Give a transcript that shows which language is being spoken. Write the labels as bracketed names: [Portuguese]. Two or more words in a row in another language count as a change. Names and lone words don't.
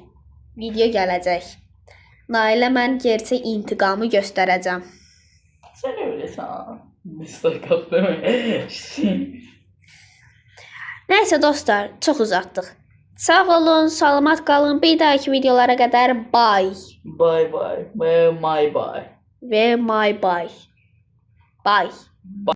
[Azerbaijani] Video gələcək. Nailə mən gerçək intiqamı göstərəcəm. Sən öyləsən. Dislike atdım. Nəysə dostlar, çox uzatdıq. Sağ olun, salamat qalın. Bir dahaki videolara qədər bye. [English] Bye bye. Ve my bye. Ve my bye. Bye.